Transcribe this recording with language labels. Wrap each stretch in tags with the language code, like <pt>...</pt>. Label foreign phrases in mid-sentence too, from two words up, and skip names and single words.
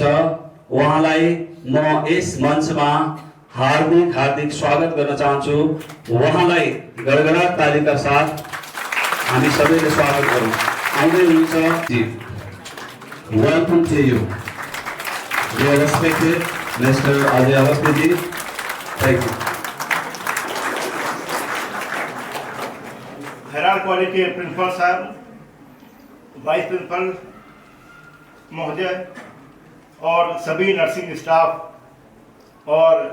<ne>उहाँलाई म यस मञ्चमा हार्दिक स्वागत गर्न चाहन्छु। उहाँलाई गडगडाट तालीका साथ हामी सबैले स्वागत गरौँ। आउँदै हुनुहुन्छ जी।</ne> <en>welcome to you dear respected mister अजय अवस्थी जी। thank you.</en> <hi>हेराल्ड कॉलेज के प्रिंसिपल साहब,</hi> <en>vice principal</en> <hi>महोदय और सभी</hi> <en>nursing staff</en> <hi>और</hi>